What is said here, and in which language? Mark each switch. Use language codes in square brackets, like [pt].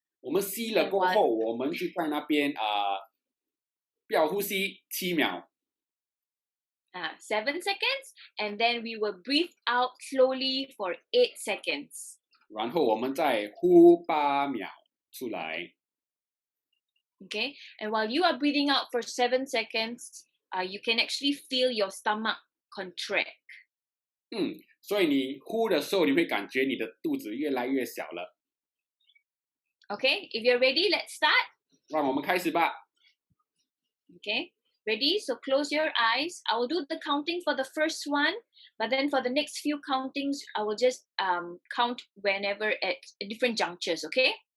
[zh] 我们吸了过后，我们就在那边不要呼吸7秒。 [en] 7 seconds, and then we will breathe out slowly for 8 seconds. [zh] 然后我们再呼8秒出来。 [en] Okay, and while you are breathing out for 7 seconds, you can actually feel your stomach contract. [zh] 所以你呼的时候，你会感觉你的肚子越来越小了。 [en] Okay, if you're ready, let's start. [zh] 让我们开始吧。 [en] Okay, ready? So close your eyes. I will do the counting for the first one, but then for the next few countings, I will just count whenever at different junctures, okay?